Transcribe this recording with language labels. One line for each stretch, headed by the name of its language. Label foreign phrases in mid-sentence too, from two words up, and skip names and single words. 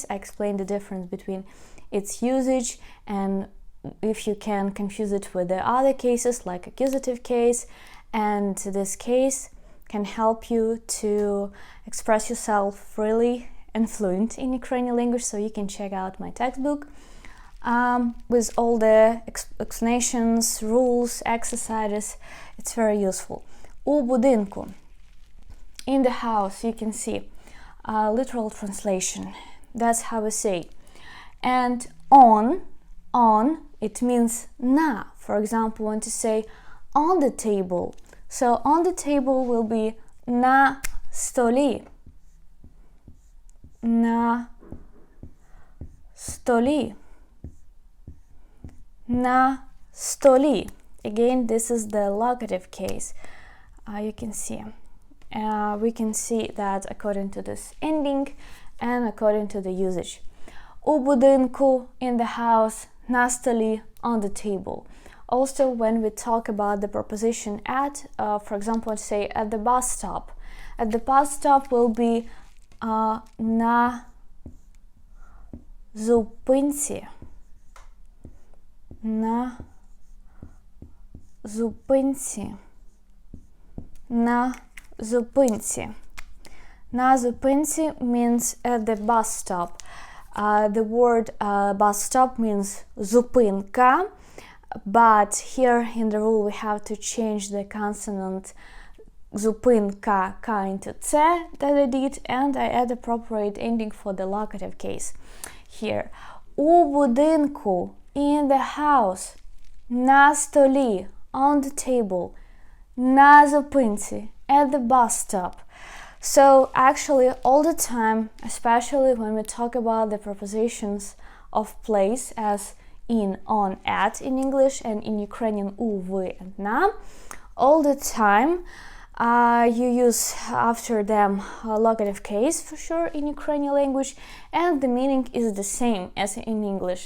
English: I explain the difference between its usage, and if you can confuse it with the other cases like accusative case, and this case can help you to express yourself freely and fluent in Ukrainian language. So you can check out my textbook with all the explanations, rules, exercises. It's very useful.
Ukrainian: У будинку,
English: in the house, you can see literal translation. That's how we say. And on, it means na. For example, want to say on the table. So on the table will be
Ukrainian: на столі. На столі. На столі.
English: Again, this is the locative case. You can see. We can see that according to this ending and according to the usage.
Ukrainian: У будинку,
English: in the house,
Ukrainian: на столі,
English: on the table. Also, when we talk about the preposition at, for example, say at the bus stop. At the bus stop will be
Ukrainian: на зупинці. На зупинці. На зупинці. На зупинці
English: means at the bus stop. The word bus stop means zupinka, but here in the rule we have to change the consonant zupinka ka into c that I did, and I add appropriate ending for the locative case here.
Ukrainian: У будинку,
English: in the house,
Ukrainian: на столі,
English: on the table,
Ukrainian: на зупинці,
English: at the bus stop. So actually all the time, especially when we talk about the prepositions of place as in, on, at in English, and in Ukrainian u, vi, and na, all the time you use after them a locative case for sure in Ukrainian language, and the meaning is the same as in English.